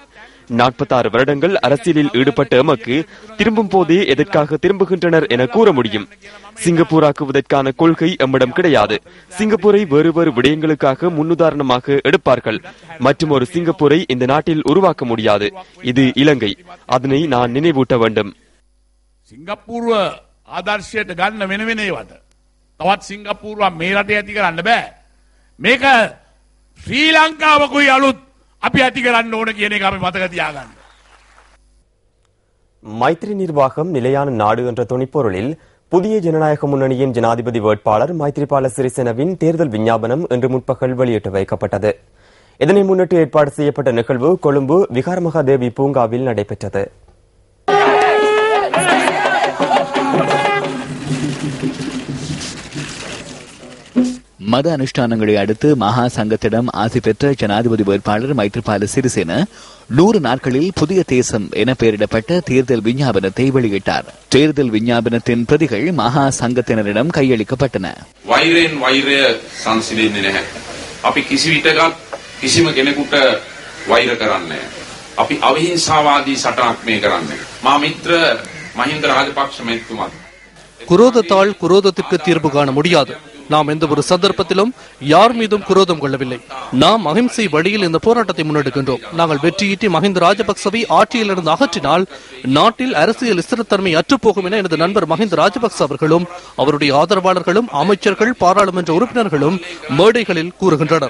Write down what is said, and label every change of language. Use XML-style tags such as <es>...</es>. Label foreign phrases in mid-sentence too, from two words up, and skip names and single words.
<ta>46 வருடங்கள் அரசியலில் ஈடுபட்ட எமக்கு திரும்பும் போதே எதற்காக திரும்புகின்றனர் என கூற முடியும். சிங்கப்பூராக்குவதற்கான கொள்கை எம்மிடம் கிடையாது. சிங்கப்பூரை வேறு வேறு விடயங்களுக்காக முன்னுதாரணமாக எடுப்பார்கள். மற்றும் ஒரு சிங்கப்பூரை இந்த நாட்டில் உருவாக்க முடியாது. இது இலங்கை. அதனை நான் நினைவூட்ட வேண்டும்.</ta> <si>සිංගප්පූරුව ආදර්ශයට ගන්න වෙන වෙනේවට තවත් සිංගප්පූරුව මේ රටේ ඇති කරන්න බෑ. මේක ශ්‍රී ලංකාවකුයි අලුත් අපි ඇති කරන්න ඕන කියන එක අපි මතක තියාගන්න.</si> <ta>மைத்ரி நிர்வாகம் நிலையான நாடு என்ற துணிப்பொருளில் புதிய ஜனநாயக முன்னணியின் ஜனாதிபதி வேட்பாளர் மைத்ரிபால சிறிசேனவின் தேர்தல் விஞ்ஞாபனம் இன்று முற்பகல் வெளியிட்டு வைக்கப்பட்டது. இதனை முன்னிட்டு ஏற்பாடு செய்யப்பட்ட நிகழ்வு கொழும்பு விகாரமகாதேவி பூங்காவில் நடைபெற்றது. மத அனுஷ்டானங்களை அடுத்து மகா சங்கத்திடம் ஆசி பெற்ற ஜனாதிபதி வேட்பாளர் மைத்ரிபால சிறிசேன 100 நாட்களில் புதிய தேசம் என பெயரிடப்பட்ட தேர்தல் விஞ்ஞாபனத்தை வெளியிட்டார். தேர்தல் விஞ்ஞாபனத்தின் பிரதிகள் மகா சங்கத்தினரிடம் கையளிக்கப்பட்டன.</ta> <si>වෛරයෙන් වෛරය සංසිඳෙන්නේ නැහැ. අපි කිසි විටකත් කිසිම කෙනෙකුට වෛර කරන්නේ නැහැ. අපි අවිහිංසාවාදී සටනක් මේ කරන්නේ. මා මිත්‍ර මහින්ද රාජපක්ෂ මැතිතුමා</si> <ta>குரோதத்தால் குரோதத்திற்கு தீர்வு காண முடியாது. நாம் எந்த ஒரு சந்தர்ப்பத்திலும் யார் மீதும் குரோதம் கொள்ளவில்லை. நாம் அகிம்சை வழியில் இந்த போராட்டத்தை முன்னெடுக்கின்றோம். நாங்கள் வெற்றியீட்டி மஹிந்த ராஜபக்சவை ஆட்சியிலிருந்து அகற்றினால் நாட்டில் அரசியல் ஸ்திரத்தன்மை அற்றுப்போகும் என எனது நண்பர் மஹிந்த ராஜபக்ச அவர்களும் அவருடைய ஆதரவாளர்களும் அமைச்சர்கள், பாராளுமன்ற உறுப்பினர்களும் மேடைகளில் கூறுகின்றனர்.</ta>